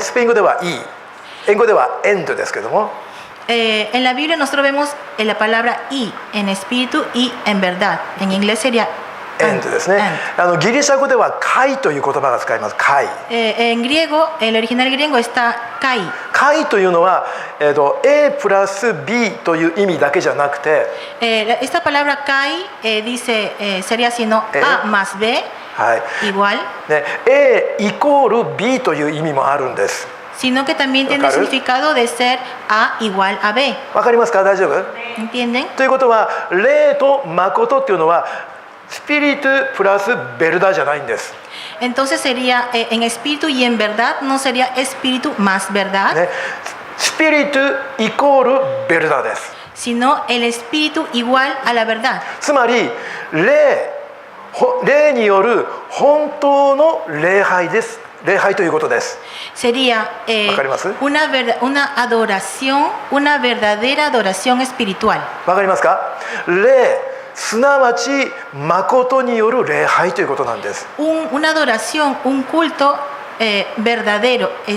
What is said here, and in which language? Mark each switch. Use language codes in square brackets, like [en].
[ja] スペイン語ではいい、英語ではエンドですけども、 [es] En la Biblia nosotros vemos la palabra y en espíritu y en verdad. En inglés sería [ja] エンドですね。ギリシャ語ではkaiという言葉が使います。 kai。 [es] En griego, el original griego está kai. [ja] kai というのは、A プラス B という意味だけじゃなくて、 [es] Esta palabra kai sería sino A más B [ja] はい、 [es] igual, [ja] ね、A イコール B という意味もあるんです。 [es] sino que también tiene el significado de ser A igual a B. [ja] わかりますか？大丈夫？ [es] ¿Entienden? [ja] ということは、霊と誠っていうのはスピリトプラスベルダじゃないんです。 [es] Entonces sería en espíritu y en verdad, no sería espíritu más verdad, [ja] ね、スピリトイコールベルダです。 [es] sino el espíritu igual a la verdad. [ja] つまり霊による本当の礼拝です。礼拝ということです。 [es] Sería una adoración, una verdadera adoración espiritual. [ja] わかりますか？霊、すなわち誠による礼拝ということなんです。 [es] Una adoración, un culto verdadero,